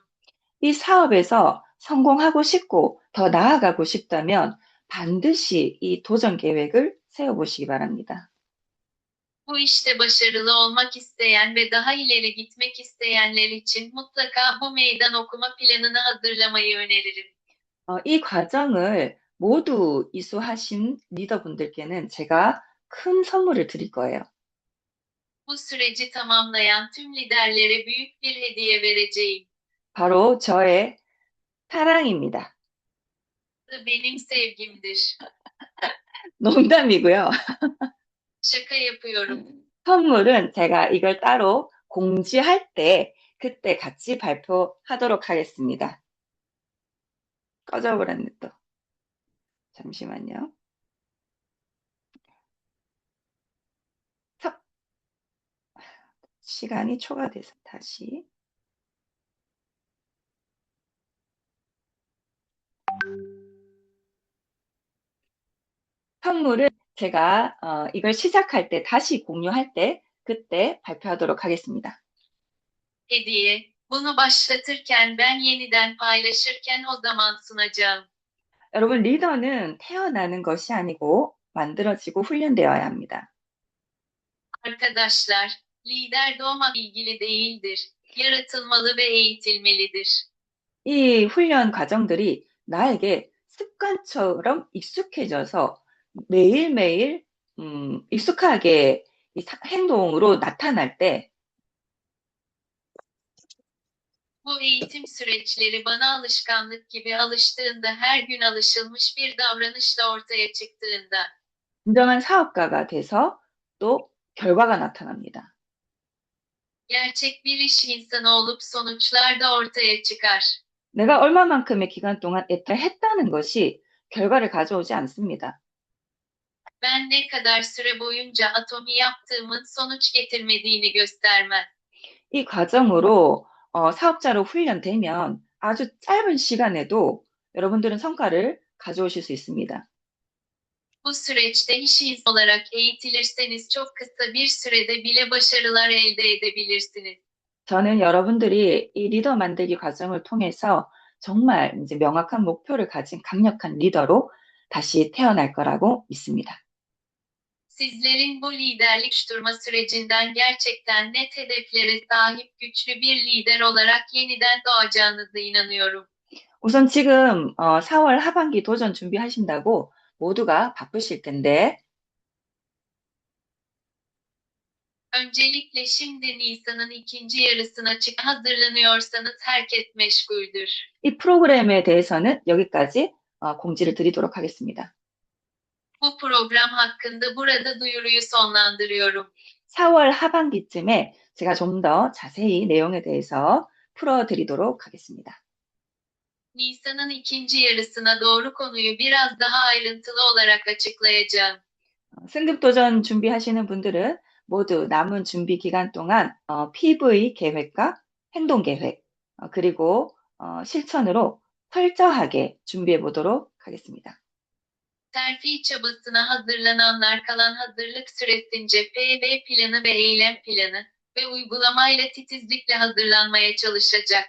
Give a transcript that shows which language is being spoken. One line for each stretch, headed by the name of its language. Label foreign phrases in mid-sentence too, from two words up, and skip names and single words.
Korean: 이 사업에서 성공하고 싶고 더 나아가고 싶다면 반드시 이 도전 계획을 세워보시기 바랍니다.
Turkish: Bu işte başarılı olmak isteyen ve daha ileri gitmek isteyenler için mutlaka bu meydan okuma planını hazırlamayı öneririm.
Korean: 이 과정을 모두 이수하신 리더분들께는 제가 큰 선물을 드릴 거예요.
Turkish: Bu süreci tamamlayan tüm liderlere büyük bir hediye vereceğim.
Korean: 바로 저의 사랑입니다.
Turkish: Benim sevgimdir.
Korean: 농담이고요.
Turkish: Şaka yapıyorum.
Korean: 선물은 제가 이걸 따로 공지할 때 그때 같이 발표하도록 하겠습니다. 꺼져버렸네 또. 잠시만요. 시간이 초과돼서 다시. 선물은 제가 이걸 시작할 때 다시 공유할 때 그때 발표하도록 하겠습니다.
Turkish: Hediye. Bunu başlatırken ben yeniden paylaşırken o zaman sunacağım.
Korean: 여러분 리더는 태어나는 것이 아니고 만들어지고 훈련되어야 합니다.
Turkish: Arkadaşlar, lider doğmakla ilgili değildir. Yaratılmalı ve eğitilmelidir.
Korean: 이 훈련 과정들이 나에게 습관처럼 익숙해져서 매일매일 익숙하게 이 행동으로 나타날 때
Turkish: Bu eğitim süreçleri bana alışkanlık gibi alıştığında, her gün alışılmış bir davranışla ortaya çıktığında,
Korean: 진정한 사업가가 돼서 또 결과가 나타납니다.
Turkish: gerçek bir iş insanı olup sonuçlar da ortaya çıkar.
Korean: 내가 얼마만큼의 기간 동안 애탈했다는 것이 결과를 가져오지 않습니다.
Turkish: Ben ne kadar süre boyunca atomi yaptığımın sonuç getirmediğini göstermez.
Korean: 이 과정으로 사업자로 훈련되면 아주 짧은 시간에도 여러분들은 성과를 가져오실 수 있습니다.
Turkish: Bu süreçte iş insanı olarak eğitilirseniz çok kısa bir sürede bile başarılar elde edebilirsiniz.
Korean: 저는 여러분들이 이 리더 만들기 과정을 통해서 정말 이제 명확한 목표를 가진 강력한 리더로 다시 태어날 거라고 믿습니다.
Turkish: Sizlerin bu liderlik oluşturma sürecinden gerçekten net hedeflere sahip güçlü bir lider olarak yeniden doğacağınıza inanıyorum.
Korean: 우선 지금 4월 하반기 도전 준비하신다고 모두가 바쁘실 텐데
Turkish: Öncelikle şimdi Nisan'ın ikinci yarısına hazırlanıyorsanız herkes meşguldür.
Korean: 이 프로그램에 대해서는 여기까지 공지를 드리도록 하겠습니다.
Turkish: Bu program hakkında burada duyuruyu sonlandırıyorum.
Korean: 4월 하반기쯤에 제가 좀 더 자세히 내용에 대해서 풀어드리도록 하겠습니다.
Turkish: Nisan'ın ikinci yarısına doğru konuyu biraz daha ayrıntılı olarak açıklayacağım.
Korean: 승급 도전 준비하시는 분들은 모두 남은 준비 기간 동안 PV 계획과 행동 계획 그리고 실천으로 철저하게 준비해 보도록 하겠습니다.
Turkish: Terfi çabasına hazırlananlar kalan hazırlık süresince PV planı ve eylem planı ve uygulamayla titizlikle hazırlanmaya çalışacak.